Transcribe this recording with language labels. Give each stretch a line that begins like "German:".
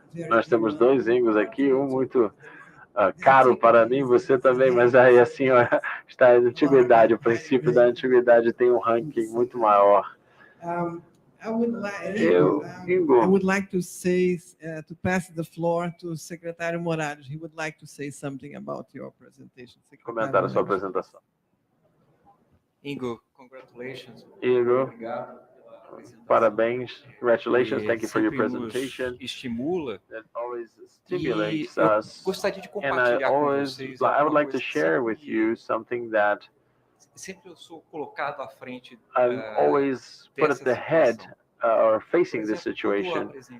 Portuguese: Nós temos dois Ingos aqui, muito caro para mim, você também, mas aí a senhora está na antiguidade, o princípio da antiguidade tem um ranking muito maior.
English: I would like to say, to pass the floor to Secretary Moraes. He would like to say something about your presentation.
Portuguese: Comentar a sua apresentação.
English: Ingo, congratulations.
Portuguese: Ingo, parabéns.
English: Congratulations. Thank you for your presentation.
Portuguese: Estimula.
English: That always stimulates us.
Portuguese: Gostaria de
English: And
Portuguese: compartilhar com vocês.
English: I would like to share with you something that
Portuguese: sempre eu sou colocado à frente.
English: I'm always put at the head or facing this situation.